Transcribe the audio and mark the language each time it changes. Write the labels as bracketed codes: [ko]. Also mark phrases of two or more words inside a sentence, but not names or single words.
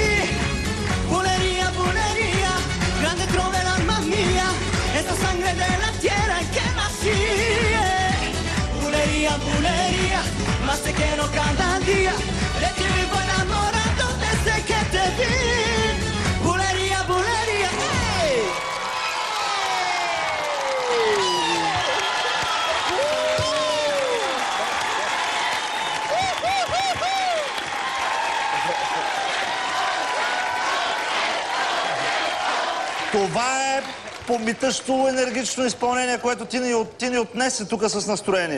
[es] Bulería, bulería, grande trove l'alma mía, esa sangre de la tierra en que nací. Bulería, bulería, más te quiero cada día, de ti vivo enamorado desde que te vi. Bulería, bulería, hey. [bg] Това е помитъщо енергично изпълнение, което ти ни отнесе тук с настроение.